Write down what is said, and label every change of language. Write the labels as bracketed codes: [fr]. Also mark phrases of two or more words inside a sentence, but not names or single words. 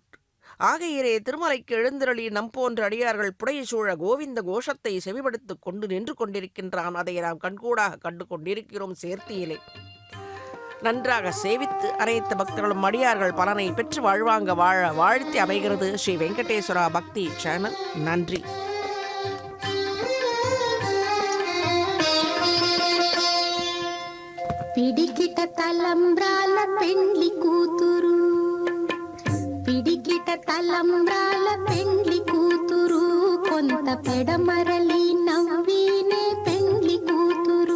[ta] ஆகையிலே திருமலைக்கு எழுந்திரளி நம் போன்ற அடியார்கள் புடைய சூழ கோவிந்த கோஷத்தை செவிப்படுத்திக் கொண்டு நின்று கொண்டிருக்கின்றான். அதை நாம் கண்கூடாக கண்டு கொண்டிருக்கிறோம். சேர்த்தியிலே நன்றாக சேவித்து அனைத்து பக்தர்களும் அடியார்கள் பலனை பெற்று வாழ்வாங்க வாழ வாழ்த்தி அமைகிறது ஸ்ரீ வெங்கடேஸ்வரா பக்தி சேனல். நன்றி. [te] పిడికిట తలంబ్రాల పెండ్లి కూతురు, పిడికిట తలంబ్రాల పెండ్లి కూతురు, కొంత పెడమరలి నవ్వినే పెండ్లి కూతురు.